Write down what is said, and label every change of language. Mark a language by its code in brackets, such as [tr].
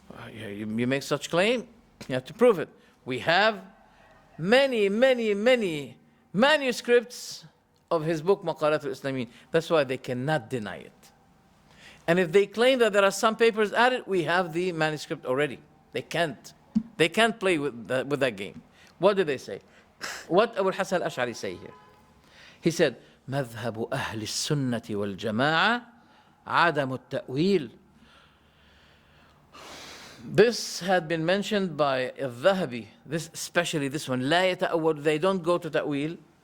[en] You make such claim, you have to prove it. We have many manuscripts of his book, Maqalatul Islamiyyin. That's why they cannot deny it. And if they claim that there are some papers added, we have the manuscript already. They can't play with that game. What did they say? What Abu al-Hasan al-Ash'ari say here? He said, [ar] مذهب أهل السنة والجماعة عدم التأويل. [en] This had been mentioned by al-Dhahabi, especially this one, [ar] لا يتأول, [en] they don't go to ta'wil.